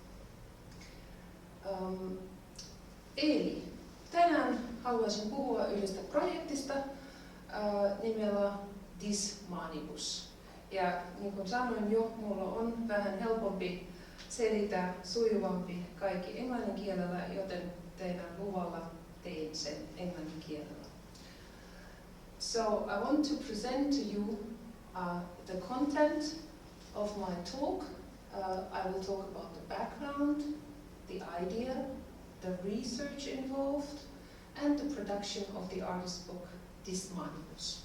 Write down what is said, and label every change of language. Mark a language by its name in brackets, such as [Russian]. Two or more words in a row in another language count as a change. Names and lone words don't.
[Finnish] Eli tänään haluaisin puhua yhdestä projektista nimellä Dis Manibus. Ja niin kuin sanoin jo, mulla on vähän helpompi selittää, sujuvampi kaikki englannin kielellä, joten teidän luvalla tein sen englannin kielellä. [English] So I want to present to you the content of my talk. I will talk about the background, the idea, the research involved, and the production of the artist book Dis Manibus.